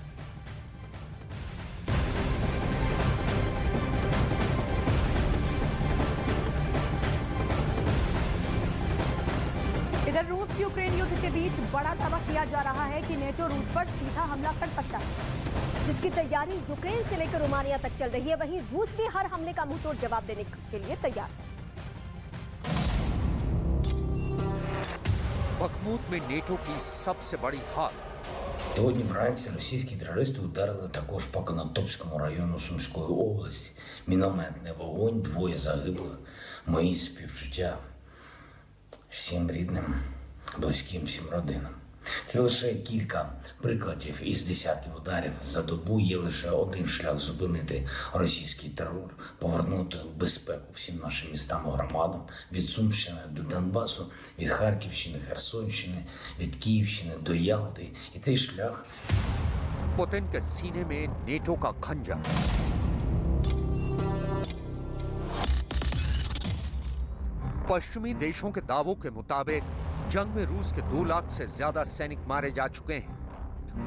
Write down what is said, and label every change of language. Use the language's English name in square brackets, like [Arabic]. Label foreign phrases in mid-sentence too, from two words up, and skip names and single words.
[Hindi] इधर रूस यूक्रेन युद्ध के बीच बड़ा दावा किया जा रहा है कि नेटो रूस पर सीधा हमला कर सकता है, जिसकी तैयारी यूक्रेन से लेकर रोमानिया तक चल रही है। वहीं रूस भी हर हमले का मुंहतोड़ जवाब देने के लिए तैयार है। बखमूत में नेटो की सबसे बड़ी हार। [Ukrainian] Сьогодні вранці російські терористи ударили також по Конотопському району Сумської області. Мінометний вогонь, 2 загиблих. Мої співчуття всім рідним, близьким, всім родинам. Це лише кілька прикладів із десятків ударів за добу. Є лише один шлях зупинити російський терор, повернути безпеку всім нашим містам і громадам, від Сумщини до Донбасу, від Харківщини, Херсонщини, від Київщини до Ялти. І цей шлях [Hindi] पुतिन के सीने में नेटो का खंजर। पश्चिमी देशों के दावों के मुताबिक जंग में रूस के 2 लाख से ज्यादा सैनिक मारे जा चुके हैं।